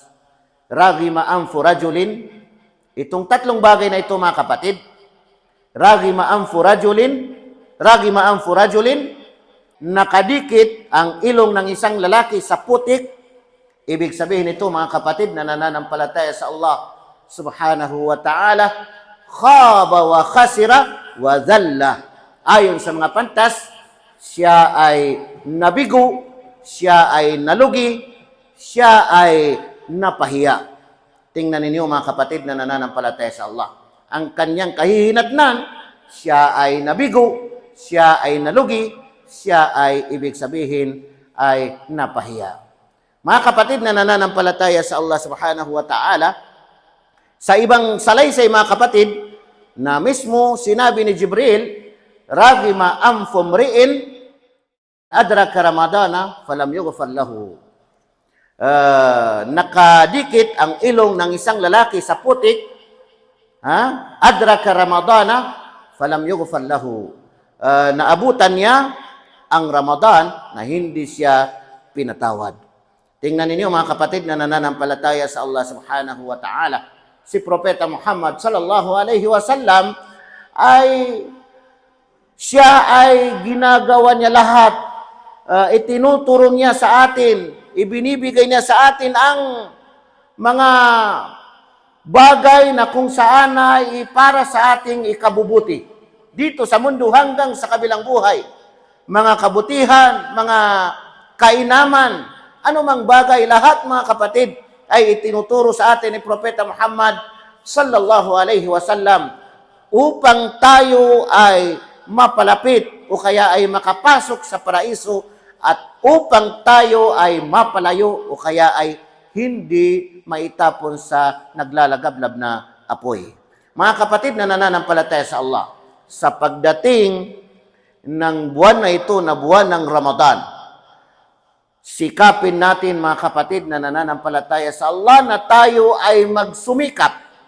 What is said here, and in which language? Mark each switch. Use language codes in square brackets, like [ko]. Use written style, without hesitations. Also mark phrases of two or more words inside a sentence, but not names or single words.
[ar] رغم أنف رجل. [tl] Itong tatlong bagay na ito mga kapatid, [ar] رغم أنف رجل, [tl] nakadikit ang ilong ng isang lalaki sa putik. Ibig sabihin ito mga kapatid na nananampalataya sa Allah [ar] سبحانه وتعالى, خاب وخسر وضل. [tl] Ayon sa mga pantas, siya ay nabigo, siya ay nalugi, siya ay napahiya. Tingnan ninyo mga kapatid na nananampalataya sa Allah. Ang kanyang kahihinatnan, siya ay nabigo, siya ay nalugi, siya ay ibig sabihin ay napahiya. Mga kapatid na nananampalataya sa Allah [ar] سبحانه وتعالى, [tl] sa ibang salaysay mga kapatid, na mismo sinabi ni Jibril, [ar] رغم أنف امرئ أدرك رمضان فلم يغفر له. [tl] Nakadikit ang ilong ng isang lalaki sa putik, [ar] أدرك رمضان فلم يغفر له. [tl] Naabutan niya ang Ramadan na hindi siya pinatawad. Tingnan ninyo mga kapatid na nananampalataya sa Allah [ar] سبحانه وتعالى. [tl] Si Propeta Muhammad [ar] صلى الله عليه وسلم [tl] siya ay ginagawa niya lahat. Itinuturo niya sa atin, ibinibigay niya sa atin ang mga bagay na kung saan ay para sa ating ikabubuti. Dito sa mundo hanggang sa kabilang buhay. Mga kabutihan, mga kainaman, anumang bagay, lahat mga kapatid ay itinuturo sa atin ni Propeta Muhammad [ar] صلى الله عليه وسلم [tl] upang tayo ay mapalapit o kaya ay makapasok sa paraiso at upang tayo ay mapalayo o kaya ay hindi maitapon sa naglalagablab na apoy. Mga kapatid na nananampalataya sa Allah, sa pagdating ng buwan na ito na buwan ng Ramadan, sikapin natin mga kapatid na nananampalataya sa Allah na tayo ay magsumikap